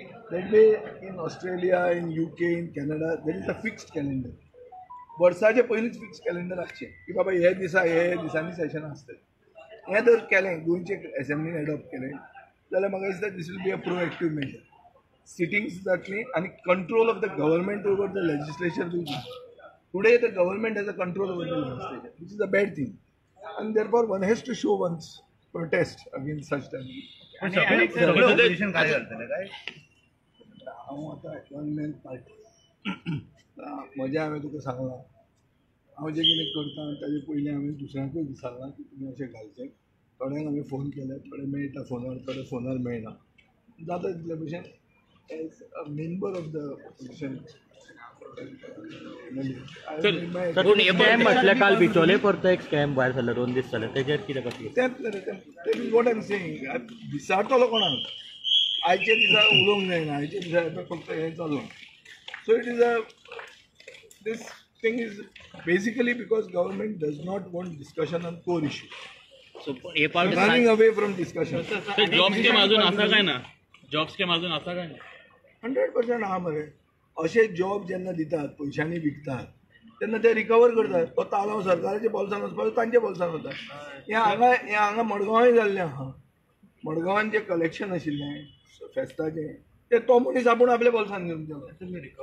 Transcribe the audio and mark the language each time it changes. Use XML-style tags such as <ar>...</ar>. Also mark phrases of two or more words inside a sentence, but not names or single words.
<en>that way in Australia, in UK, in Canada there is a fixed calendar.</en> <kok>वर्साचे पयलींच</kok> <en>fix calendar</en> <kok>आसचें की बाबा हे दिसांनी सेशन आसतलें. हें जर केलें गोंयचे एसेंब्लीन एडॉप्ट केलें जाल्यार म्हाका दिसता</kok> <en>this will be a proactive measure.</en> <kok>सिटींग्स जातलीं आनी</kok> <en>control of the government over the legislature will be. today the government has a control over the legislature which is a bad thing आनी therefore one has to show one's protest against such time.</en> <kok>हांव आतां</kok> <en>one man party.</en> <kok>म्हजें हांवें तुका सांगलां हांव जें कितें करता ताजे पयलीं हांवें दुसऱ्यांकूय विचारलां की तुमी अशें घालचें. थोड्यांक हांवें फोन केले, थोडे मेळटा फोनार, थोडे फोनार मेळना. जाता तितले भशेन</kok> <en>as a member of the opposition</en> <kok>स्कॅम म्हटल्यार काल बिचोले परतो एक स्कॅम भायर सरलो 2 दीस जाले तेजेर कितें कशें.</kok> <en>तेच is what I am saying.</en> <kok>विचारतलो कोणाक. आयचे दिसा उलोवंक जायना. आयचे दिसा फक्त हें चालू.</kok> <en>so it is a this thing is basically because government does not want discussion on core issues. So ये part running away from discussion.</en> <kok>जॉब्स के माजून आसा काय ना. जॉब्स के माजून आसा काय ना. 100% आहा मरे. अशे जॉब जेन्ना दितात पयशांनी विकतात तेन्ना ते रिकवर करतात. तो ताळो सरकाराच्या बोल्सान वचपाचो तांच्या बोल्सान वता. हें हांगा मडगांवांय जाल्लें आहा. मडगांवान जें कलेक्शन आशिल्लें फेस्ताचें ते तो मनीस आपूण आपल्या बोल्सान घेवन गेलो.</kok>